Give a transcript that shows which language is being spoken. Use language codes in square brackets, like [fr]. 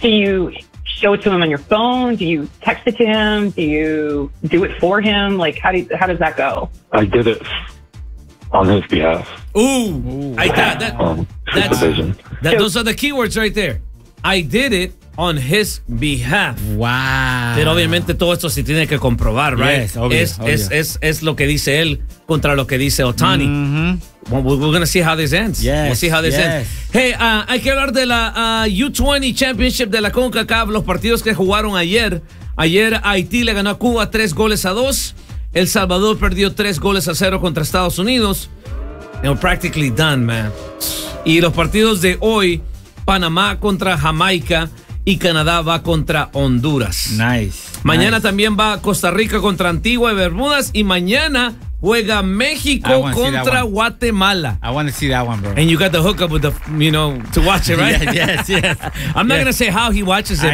[en] Do you show it to him on your phone? Do you text it to him? Do you do it for him? Like, how does that go? I did it on his behalf. Ooh. I thought that's those are the keywords right there. I did it on his behalf. Wow. [es] Pero obviamente todo esto se tiene que comprobar, [en] right? Yes, [es] obvio. Es lo que dice él contra lo que dice Ohtani. Mm-hmm. [en] We're going to see how this ends. Yes. We'll see how this ends. [es] Hey, hay que hablar de la U20 Championship de la CONCACAF, los partidos que jugaron ayer. Ayer Haití le ganó a Cuba 3-2. El Salvador perdió 3-0 contra Estados Unidos. [en] And we're practically done, man. [es] Y los partidos de hoy, Panamá contra Jamaica y Canadá va contra Honduras. [en] Nice. [es] Mañana también va Costa Rica contra Antigua y Bermudas. Y mañana juega México contra Guatemala. [en] I want to see that one, bro. And you got the hookup with the, you know, to watch it, right? yes. I'm not going to say how he watches it,